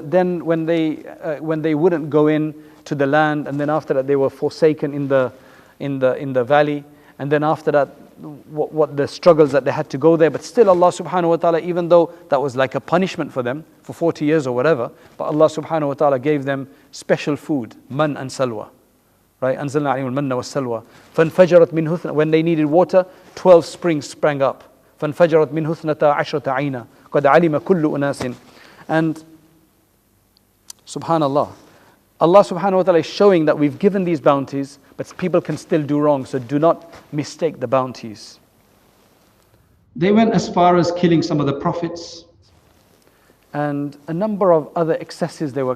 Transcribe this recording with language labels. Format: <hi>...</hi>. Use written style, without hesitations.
<en>Then when they wouldn't go in to the land, and then after that they were forsaken in the valley, and then after that, what the struggles that they had to go there. But still, Allah subhanahu wa ta'ala, even though that was like a punishment for them for 40 years or whatever, but Allah subhanahu wa ta'ala gave them special food, man and salwa. Right?</en> <ar>أنزلنا عليهم المن والسلوى فانفجرت منه</ar> <en>when they needed water, 12 springs sprang up.</en> <ar>فانفجرت منه اثنتا عشرة عينا قد علم كل أناس.</ar> <en>And subhanallah, Allah subhanahu wa ta'ala is showing that we've given these bounties, but people can still do wrong, so do not mistake the bounties. They went as far as killing some of the prophets, and a number of other excesses they were.</en>